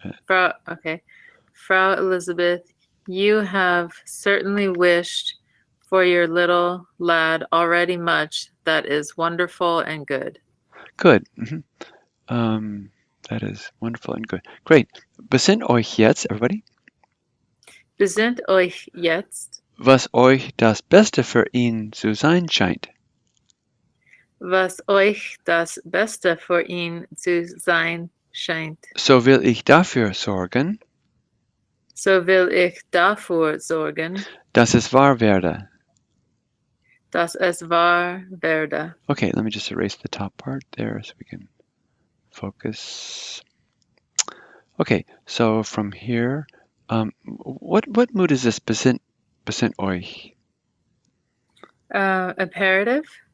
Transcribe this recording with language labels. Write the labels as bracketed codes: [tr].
[en] Okay. Frau Elizabeth, you have certainly wished for your little lad already much that is wonderful and good. Good. That is wonderful and good. Great. [de] Besinnt euch jetzt, [en] everybody, [de] Besinnt euch jetzt, was euch das Beste für ihn zu sein scheint. was euch das Beste für ihn zu sein scheint. So will ich dafür sorgen, So will ich dafür sorgen, dass es wahr werde. dass es wahr werde. [en] Okay, let me just erase the top part there so we can focus. Okay, so from here, what mood is this [de] besinnt euch? [en] Imperative?